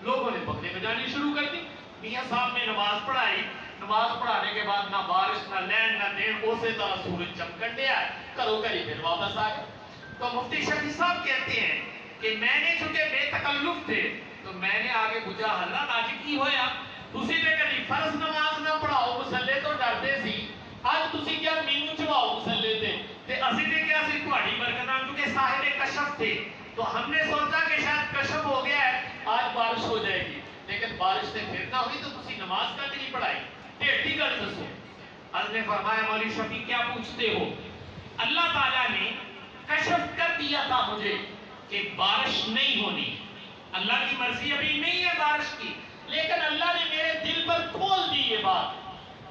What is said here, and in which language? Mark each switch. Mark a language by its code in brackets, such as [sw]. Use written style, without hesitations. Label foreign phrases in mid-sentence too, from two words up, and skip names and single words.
[ur] لوگوں نے بکرے بجانی شروع کر دی، میاں صاحب نے نماز پڑھائی، نماز پڑھانے کے بعد نہ بارش نہ لین نہ دین، اسی طرح سورج چمکن دیا ہے، کرو کری پھر واپس آ گئے۔ تو مفتی شفیع صاحب کہتے ہیں کہ میں نے چونکہ بے تکلف تھے تو میں نے آگے پوچھا [pa] حضرت آج کی ہویا، تسی تے کبھی فرض نماز نہ پڑھاؤ مسلے تو ڈرتے سی، آج تسی کیا مینوں چواؤ مسلے تے اسی تے کیا سی تہاڈی برکتاں، [ur] کیونکہ صاحب کشف تھے تو ہم نے سوچا کہ شاید کشف ہو گیا ہے، آج بارش ہو جائے گی، لیکن بارش سے پھر نہ ہوئی تو [pa] تسی نماز کا نہیں پڑھائی، ٹھیک گل دسو۔ [ur] حضرت نے فرمایا مولی شفیع کیا پوچھتے ہو، اللہ تعالیٰ نے کشف کر دیا تھا مجھے کہ بارش نہیں ہونی، اللہ کی مرضی ابھی نہیں ہے بارش کی، لیکن اللہ نے میرے دل پر کھول دی یہ بات۔